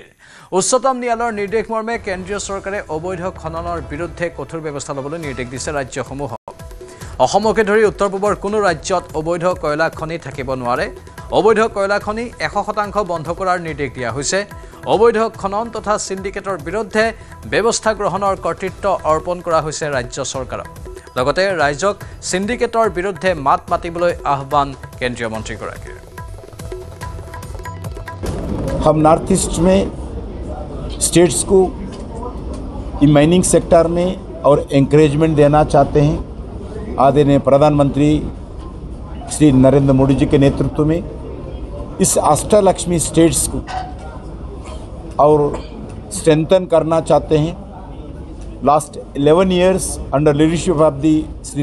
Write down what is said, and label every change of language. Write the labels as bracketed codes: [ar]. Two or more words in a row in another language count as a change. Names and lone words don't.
[as] উচ্চতম ন্যায়ালয়ৰ নিৰ্দেশ মৰ্মে কেন্দ্ৰীয় চৰকাৰে অবৈধ খননৰ বিৰুদ্ধে কঠোৰ ব্যৱস্থা ল'বলৈ নিৰ্দেশ দিছে ৰাজ্যসমূহক অসমকে ধৰি উত্তৰ পূবৰ কোনো ৰাজ্যত অবৈধ কয়লা খনি থাকিব নোৱাৰে অবৈধ কয়লা খনি 100% বন্ধ কৰাৰ নিৰ্দেশ দিয়া হৈছে অবৈধ খনন তথা সিন্ডিকেটৰ বিৰুদ্ধে ব্যৱস্থা গ্ৰহণৰ কৰ্তৃত্ব অৰ্পণ কৰা হৈছে ৰাজ্য চৰকাৰক লগতে ৰাজ্যক সিন্ডিকেটৰ বিৰুদ্ধে মাত মাতিবলৈ আহ্বান কেন্দ্ৰীয় মন্ত্ৰীগৰাকীৰ [hi] हम नॉर्थ ईस्ट में स्टेट्स को [en] mining sector [hi] में और एंकरेजमेंट देना चाहते हैं आदरणीय प्रधानमंत्री श्री नरेंद्र मोदी जी के नेतृत्व में इस अष्टलक्ष्मी स्टेट्स को और स्ट्रेंथन करना चाहते हैं [en] last 11 years under leadership of the [hi] श्री